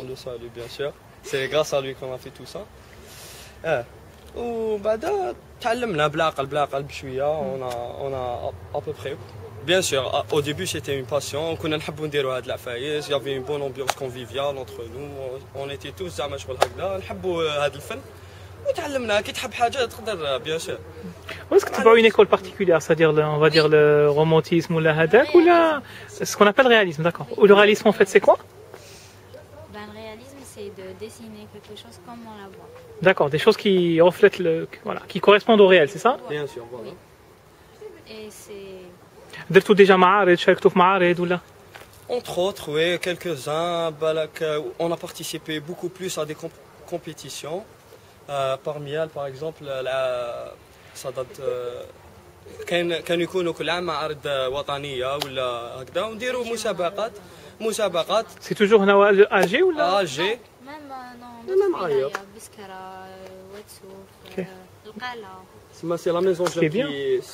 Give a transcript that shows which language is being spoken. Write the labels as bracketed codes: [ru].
[fr] On le salue, bien sûr. C'est grâce à lui qu'on a fait tout ça. [ar] وبعدها تعلمنا بالعقل بشويه. [fr] On a à peu près. Bien sûr, au début c'était une passion. [ar] كنا نحبوا نديروا هاد العفايس. [fr] Il y avait une bonne ambiance conviviale entre nous. On était tous [ar] زعما شغل هكذا نحبوا هذا الفن. وتعلمنا كي تحب حاجه تقدر [fr] bien sûr. Est-ce que tu vas à une école particulière, c'est-à-dire on va dire le romantisme ou la hadak, ou ce qu'on appelle le réalisme, d'accord? Ou le réalisme en fait c'est quoi? Le réalisme, c'est de dessiner quelque chose comme on la voit. D'accord, des choses qui reflètent qui correspondent au réel, c'est ça? Bien sûr, voilà. Oui. Et c'est... [ar] درتوا déjà معارض شاركتوا في معارض ولا؟ [fr] Entre autres, oui, quelques-uns. On a participé beaucoup plus à des compétitions. Parmi elles, par exemple, ça date. [ar] كانوا يكونوا كل عام معارض وطنية ولا هكذا ونديروا مسابقات. [fr] C'est toujours هنا AG ou là? AG. Même ailleurs. Biskara, Wetsouf, L'Qala. C'est la maison de jeunes